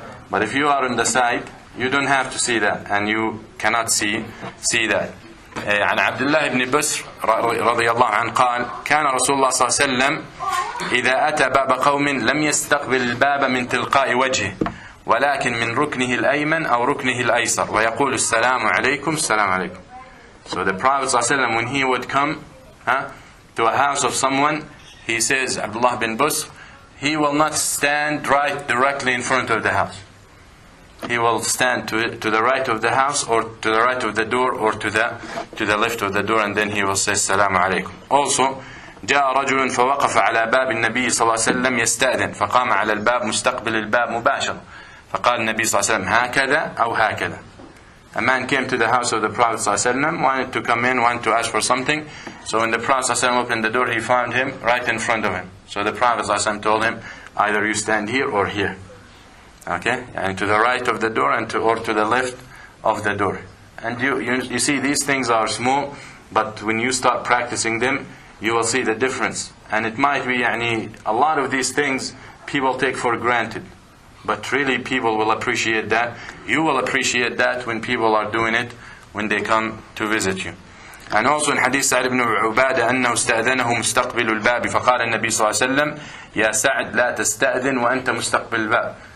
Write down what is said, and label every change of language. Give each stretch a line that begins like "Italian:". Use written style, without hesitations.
English: But if you are on the side, you don't have to see that, and you cannot see that.
Arabic: عن عبد الله بن بسر رضي الله عنه قال كان رسول الله صلى الله عليه وسلم إذا أتى باب قوم لم يستقبل الباب من تلقاء وجهه ولكن من ركنه الأيمن أو ركنه الأيسر ويقول السلام عليكم السلام عليكم.
English: So the Prophet صلى الله عليه وسلم, when he would come to a house of someone, he says, Abdullah bin Busr, he will not stand right directly in front of the house. He will stand to the right of the house, or to the right of the door, or to the left of the door, and then he will say
Arabic: السلام عليكم.
English: Also,
Arabic: جاء رجل فوقف على باب النبي صلى الله عليه وسلم يستأذن فقام على الباب مستقبل الباب مباشرة فقال النبي صلى الله عليه وسلم هكذا أو هكذا.
English: A man came to the house of the Prophet صلى الله عليه وسلم, wanted to come in, wanted to ask for something. So when the Prophet صلى الله عليه وسلم opened the door, he found him right in front of him. So the Prophet صلى الله عليه وسلم told him, either you stand here or here. Okay, and to the right of the door or to the left of the door. And you see, these things are small, but when you start practicing them, you will see the difference. And it might be, a lot of these things people take for granted, but really people will appreciate that. You will appreciate that when people are doing it, when they come to visit you. And also in Hadith Sa'd ibn Ubadah
Arabic: أنه استأذنه مستقبل الباب فقال النبي صلى الله عليه وسلم يا سعد لا تستأذن وأنت مستقبل الباب.